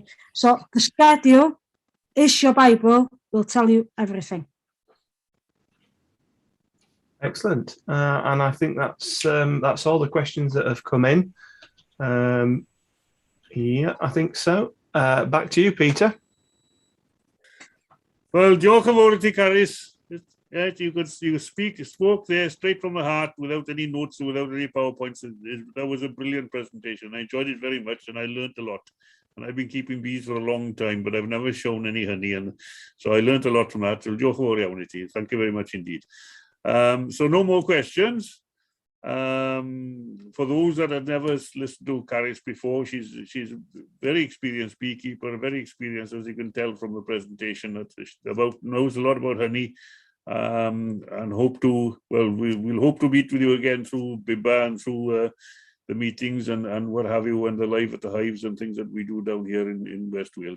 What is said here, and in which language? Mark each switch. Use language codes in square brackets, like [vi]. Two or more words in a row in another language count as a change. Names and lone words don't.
[en] So the schedule is your Bible, will tell you everything. Excellent. And I think that's all the questions that have come in. Yeah, I think so. Back to you, Peter. Well, [cy] diolch yn fawr I ti, Carys. [en] You spoke there straight from the heart, without any notes, without any PowerPoints. That was a brilliant presentation. I enjoyed it very much, and I learned a lot. And I've been keeping bees for a long time, but I've never shown any honey, and so I learned a lot from that. [cy] So diolch yn fawr iawn I ti. [en] Thank you very much indeed. So no more questions. For those that have never listened to Carys before, she's a very experienced beekeeper, very experienced, as you can tell from the presentation, knows a lot about honey, and hope to, well, we'll hope to meet with you again through BIBBA and through the meetings and what have you, and the live at the hives and things that we do down here in West Wales.